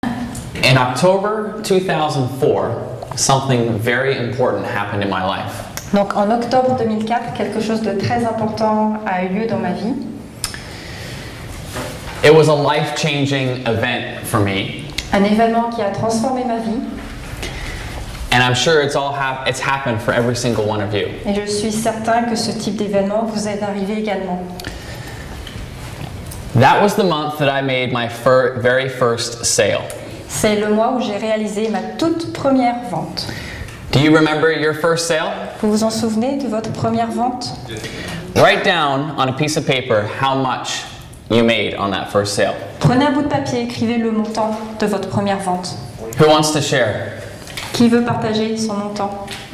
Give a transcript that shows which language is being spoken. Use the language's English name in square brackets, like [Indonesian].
[English] In October 2004, something very important happened in my life. [French] Donc en octobre 2004, quelque chose de très important a eu lieu dans ma vie. [English] It was a life-changing event for me. [French] Un événement qui a transformé ma vie. [English] And I'm sure it's happened for every single one of you. [French] Et je suis certain que ce type d'événement vous est arrivé également. [English] That was the month that I made my very first sale. [French] C'est le mois où j'ai réalisé ma toute première vente. [English] Do you remember your first sale? [French] Vous vous en souvenez de votre première vente? [English] Write down on a piece of paper how much you made on that first sale. [French] Prenez un bout de papier, écrivez le montant de votre première vente. [English] Who wants to share? [French] Qui veut partager son montant?